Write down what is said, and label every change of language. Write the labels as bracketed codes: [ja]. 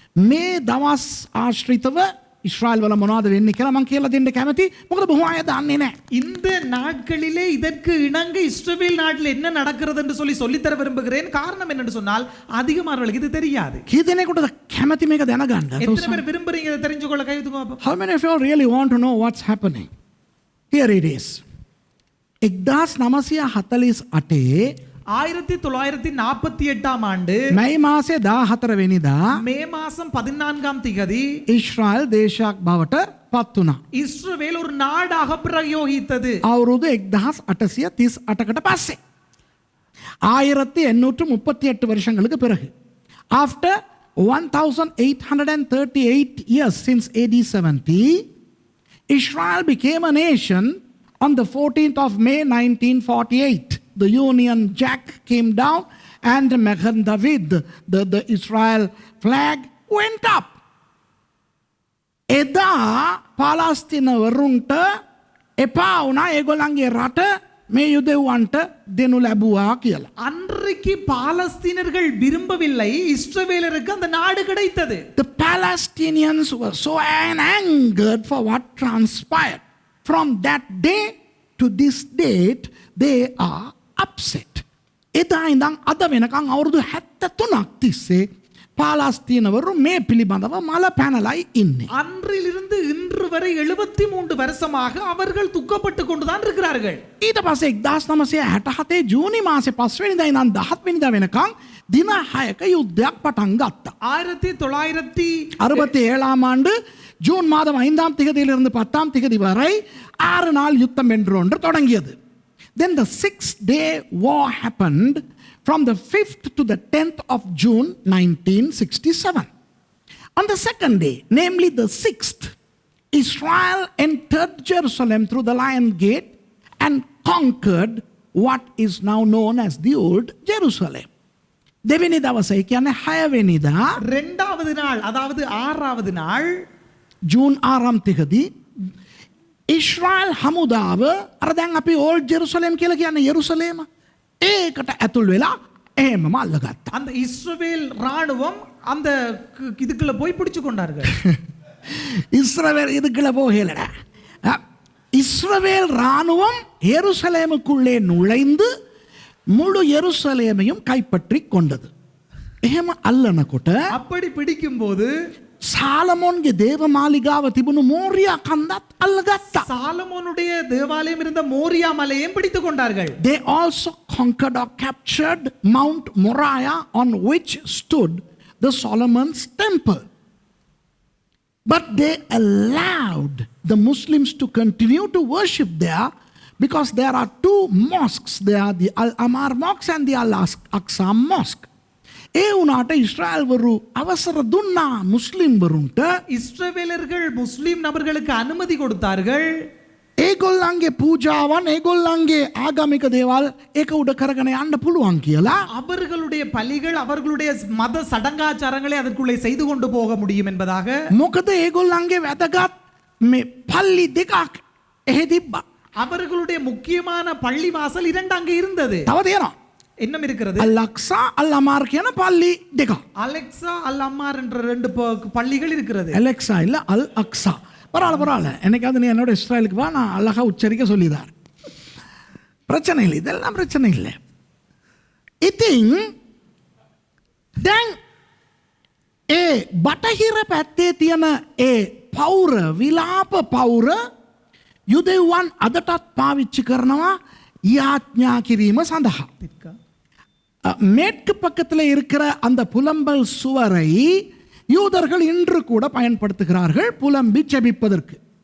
[si] මේ දවස් ආශ්‍රිතව ඉස්රායල් වල මොනවද වෙන්නේ කියලා මම කියලා දෙන්න කැමතියි. මොකද බොහෝ අය දන්නේ නැහැ. [ta] இந்த நாட்களிலே இதற்கு இணங்க இஸ்ரவேல் நாட்டில் என்ன நடக்கிறது என்று சொல்லித்தர விரும்புகிறேன். காரணம் என்னன்னு சொன்னால் அதிகமானவர்களுக்கு இது தெரியாது. [si] කී දෙනෙකුටද කැමති මේක දැනගන්න? [ta] எத்தனை பேர் விரும்புறீங்க இதை தெரிஞ்சுக்கொள்ள? கை தூக்குங்க பாப்போம். [en] How many of you really want to know what's happening? Here it is. 1948 [ta] 1948 ஆண்டு [si] මැයි මාසේ 14 වෙනිදා [ta] மே மாதம் 14ஆம் திகதி [si] ඉස්රායල් දේශයක් බවට පත් වුණා. [ta] இஸ்ரவேல் ஒரு நாடாக பிரயோகித்தது. [si] අවුරුදු 1838කට පස්සේ [ta] 1838 வருஷங்களுக்கு பிறகு. [en] After 1838 years since AD 70, Israel became a nation on the 14th of May 1948. The Union Jack came down and Magen David, the Israel flag went up. [si] එදා පාලස්තීනවරුන්ට එපා වුණා ඒගොල්ලන්ගේ රට මේ යුදෙව්වන්ට දෙනු ලැබුවා කියලා. [ta] அன்றைக்கு பாலஸ்தீனர்கள் விரும்பவில்லை, இஸ்ரவேலருக்கு அந்த நாடு கிடைத்தது. [en] The Palestinians were so angered for what transpired. From that day to this date, they are upset. [si] එදා ඉඳන් අද වෙනකන් අවුරුදු 73ක් තිස්සේ பாலஸ்தீனவரு மே පිළිබඳව මල පැනලයි ඉන්නේ. [ta] அன்றிலிருந்து இன்று வரை 73 வருஷமாக அவர்கள் துக்கப்பட்டு கொண்டுதான் இருக்கிறார்கள். [si] ඊට පස්සේ 1967 ජූනි මාසේ 5 වෙනිදා ඉඳන් 17 වෙනිදා වෙනකන් දින 6ක යුද්ධයක් පටන් ගත්තා. [ta] 1967 ஆண்டு ஜூன் மாதம் 5ஆம் திகதியிலிருந்து 10ஆம் திகதி வரை 6 நாள் யுத்தம் என்று ஒன்று தொடங்கியது. [en] Then the 6-day war happened from the 5th to the 10th of June 1967. On the second day, namely the 6th, Israel entered Jerusalem through the Lion Gate and conquered what is now known as the Old Jerusalem. [si] දෙවෙනි දවසේ කියන්නේ 6 වෙනිදා [ta] இரண்டாவது நாள் அதாவது 6வது நாள் [si] June 6 තිකදී ඉස්රායල් හමුදාව අර දැන් අපි ඕල්ඩ් ජෙරුසලම් කියලා කියන්නේ යෙරුසලේම ඒකට ඇතුල් වෙලා එහෙමම අල්ලගත්තා. [ta] அந்த இஸ்ரவேல் ராணுவம் அந்த இதுக்குள்ள போய் பிடிச்சு கொண்டார்கள். இஸ்ரவேல் இதுக்குள்ள போகலடா. இஸ்ரவேல் ராணுவம் யெருசலேமுக்குள்ளே நுழைந்து முழு யெருசலேமையும் கைப்பற்றிக் கொண்டது. [si] එහෙම අල්ලනකොට [ta] அப்படி பிடிக்கும்போது [si] சாலமோன்ගේ දේව මාලිගාව තිබුණු මෝරියා කන්දත් අල්ලගත්තා. [ta] சாலமோனுடைய தேவாலயம் இருந்த மோரியா மலையையும் பிடித்துக் கொண்டார்கள். [en] They also conquered or captured Mount Moriah on which stood the Solomon's temple. But they allowed the Muslims to continue to worship there because there are two mosques. There are the Al-Amar Mosque and the Al-Aqsa Mosque. [si] ඒ වුණාට ඉස්රායල් වරු අවසර දුන්නා මුස්ලිම් වරුන්ට. [ta] இஸ்ரவேலர்கள் முஸ்லிம் நபர்களுக்கு அனுமதி கொடுத்தார்கள். [si] ඒගොල්ලන්ගේ පූජාවන් ඒගොල්ලන්ගේ ආගමික දේවල් ඒක උඩ කරගෙන යන්න පුළුවන් කියලා. [ta] அவர்களுடைய பலிகள் அவர்களுடைய மத சடங்காச்சாரங்களை அதற்குள்ளே செய்து கொண்டு போக முடியும் என்பதாக. [si] මොකද ඒගොල්ලන්ගේ වැදගත් මේ පල්ලි දෙකක් එහෙ තිබ්බා. [ta] அவர்களுடைய முக்கியமான பள்ளி வாசல் 2 அங்கே இருந்தது. [si] තව තියෙනවා. [ta] என்ன இருக்கிறது? [si] அல்-அக்ஸா அல்-அமார் කියන පල්ලි දෙක. [ta] அலெக்சா அல்-அமார் என்ற 2 பள்ளிகள் இருக்கிறது. அலெக்ஸா இல்ல அல்-அக்ஸா. பரவாயில்ல என்னைக்காவது நீ என்னோட இஸ்ரேலுக்கு வா, நான் அழகா உச்சரிக்க சொல்லிதார். பிரச்சனை இல்லை, இதெல்லாம் பிரச்சனை இல்லை. [si] ඉතින් දැන් ඒ බටහිර පැත්තේ තියෙන ඒ පෞර විලාප පෞර යුදෙව්වන් අදටත් පාවිච්චි කරනවා යාඥා කිරීම සඳහා. [ta] மேற்கு பக்கத்தில் இருக்கிற அந்த புலம்பல் சுவரை யூதர்கள் இன்று கூட பயன்படுத்துகிறார்கள் புலம்பி ஜெபிப்பதற்கு.